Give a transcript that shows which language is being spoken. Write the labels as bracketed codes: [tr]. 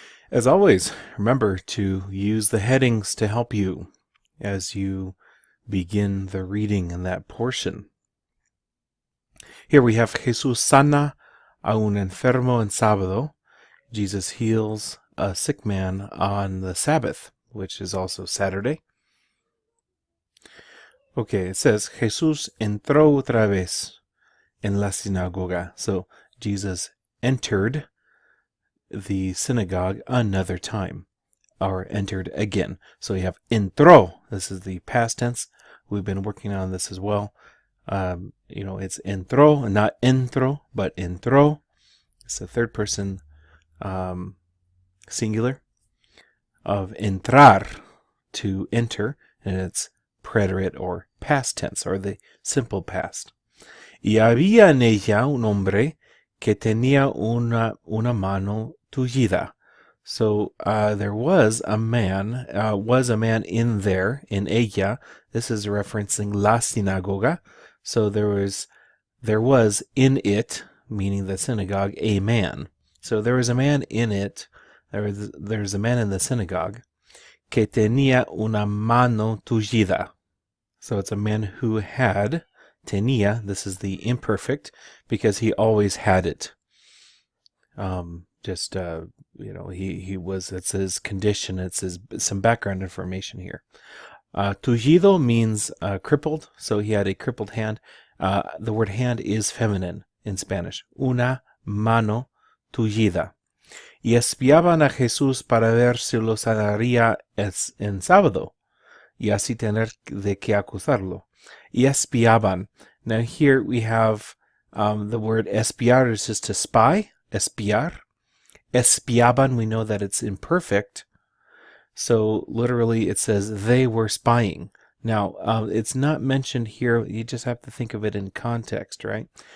[en] As always, remember to use the headings to help you as you begin the reading in that portion. Here we have [es] Jesús sana a un enfermo en sábado. [en] Jesus heals a sick man on the Sabbath, which is also Saturday. Okay, it says, [es] Jesús entró otra vez en la sinagoga. [en] So Jesus entered the synagogue another time, or entered again. So you have entró. This is the past tense. We've been working on this as well. It's entró, not entro, but entró. It's the third person singular of entrar, to enter, and it's preterite or past tense, or the simple past. [es] Y había en ella un hombre que tenía una mano tullida. [en] So there was a man in there, in ella. This is referencing la sinagoga. So there was in it, meaning the synagogue, a man. So there was a man in it. There's a man in the synagogue [es] que tenía una mano tullida. [en] So it's a man who had, tenía, this is the imperfect, because he always had it. He was, it's his condition, it's some background information here. Tullido means crippled, so he had a crippled hand. The word hand is feminine in Spanish. [es] Una mano tullida. Y espiaban a Jesús para ver si lo sanaría en sábado, y así tener de qué acusarlo. Y espiaban. [en] Now here we have the word espiar is just to spy, espiar. Espiaban, we know that it's imperfect. So literally it says they were spying. Now, it's not mentioned here. You just have to think of it in context, right?